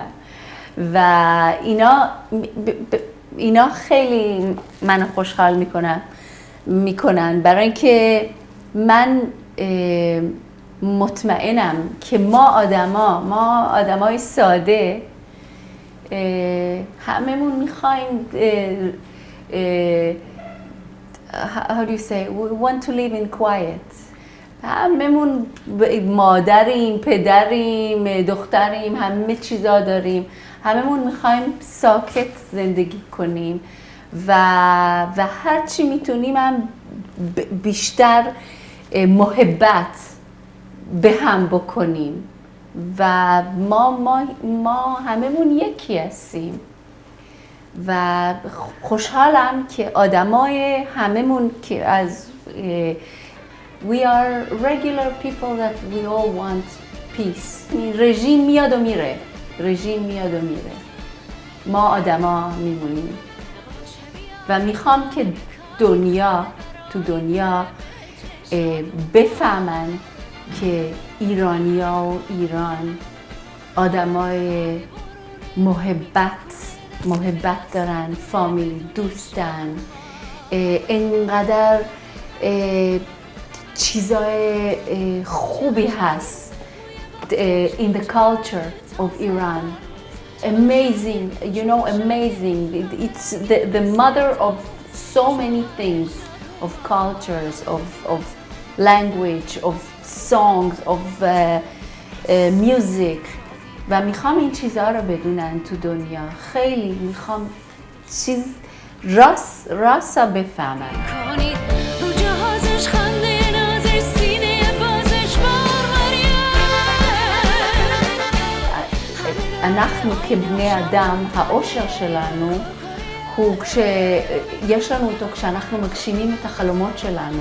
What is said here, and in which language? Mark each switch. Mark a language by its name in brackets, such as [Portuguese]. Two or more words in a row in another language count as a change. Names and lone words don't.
[Persian] و اینا خیلی منو خوشحال میکنن، برای اینکه من مطمئنم که ما آدمای ساده هممون میخوایم [English] how do you say, we want to live in quiet. [Persian] هممون مادریم، پدریم، دختریم، همه چیزا داریم، هممون میخوایم ساکت زندگی کنیم و هر چی میتونیم هم بیشتر محبت به هم بکنیم و ما هممون یکی هستیم و خوشحالم که آدمای هممون که از [English] we are regular people that we all want peace. [Persian] رژیم میاد و میره، ما آدما میمونیم و میخوام که تو دنیا بفهمن که ایرانیا و ایران آدمای محبت دارن، فامیل، دوستن، اینقدر چیزای خوبی هست [English] in the culture of Iran. Amazing, amazing. It's the mother of so many things, of cultures, of language, of songs, of music. [Persian] و میخوام این چیزها رو بدونن تو دنیا. خیلی میخوام راست بفهمن. [Hebrew] אנחנו כבני אדם, האושר שלנו הוא יש לנו אותו כשאנחנו מגשימים את החלומות שלנו.